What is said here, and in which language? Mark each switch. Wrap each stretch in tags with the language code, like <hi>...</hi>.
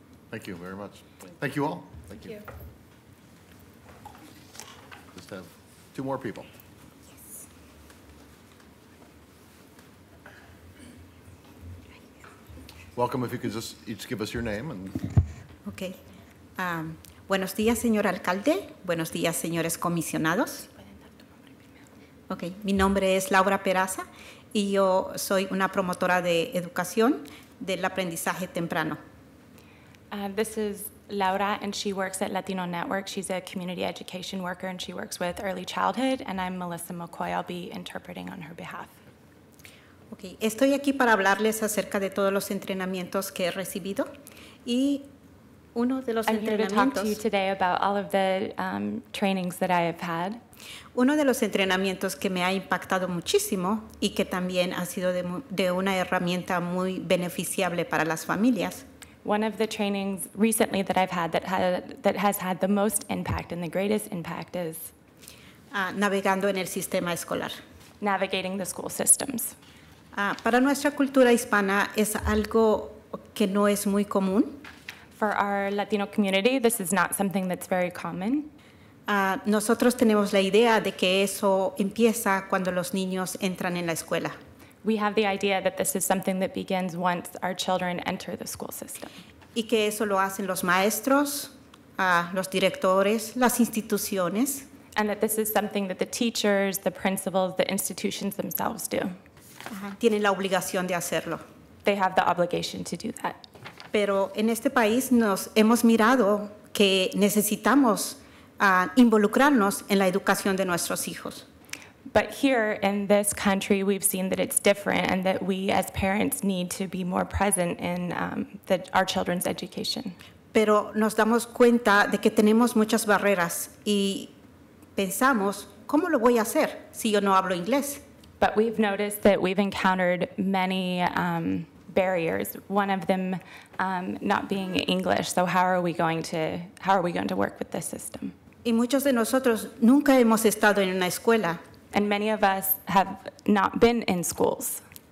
<en>Thank you very much. Thank you all. Thank you. Just have two more people. Welcome. If you could just each give us your name and. Okay.</en> <es>Buenos días, señor alcalde. Buenos días, señores comisionados.</es> <en>Okay.</en> <es>Mi nombre es Laura Peraza y yo soy una promotora de educación del aprendizaje temprano.</es> <en>This is Laura, and she works at Latino Network. She's a community education worker, and she works with early childhood, and I'm Melissa McCoy. I'll be interpreting on her behalf. Okay.</en> <es>Estoy aquí para hablarles acerca de todos los entrenamientos que he recibido y uno de los</es> <en>I'm here to talk to you</en> <es>entrenamientos.</es> <en>today about all of the trainings that I have had.</en> <es>Uno de los entrenamientos que me ha impactado muchísimo y que también ha sido de una herramienta muy beneficiable para las familias.</es> <en>One of the trainings recently that I've had that has had the most impact and the greatest impact is</en> <es>Navegando en el sistema escolar.</es> <en>navigating the school systems.</en> <es>Para nuestra cultura hispana es algo que no es muy común.</es> <en>For our Latino community, this is not something that's very common.</en> <es>Nosotros tenemos la idea de que eso empieza cuando los niños entran en la escuela.</es> <en>We have the idea that this is something that begins once our children enter the school system.</en> <es>Y que eso lo hacen los maestros, los directores, las instituciones.</es> <en>And that this is something that the teachers, the principals, the institutions themselves do.</en> <es>Tienen la obligación de hacerlo.</es> <en>They have the obligation to do that.</en> <es>Pero en este país nos hemos mirado que necesitamos involucrarnos en la educación de nuestros hijos.</es> <en>But here in this country, we've seen that it's different and that we as parents need to be more present in our children's education.</en> <es>Pero nos damos cuenta de que tenemos muchas barreras y pensamos, ¿cómo lo voy a hacer si yo no hablo inglés?</es> <en>But we've noticed that we've encountered many barriers, one of them not being English. So how are we going to work with this system?</en> <es>Y muchos de nosotros nunca hemos estado en una escuela.</es> <en>And many of us have not been in schools.</en>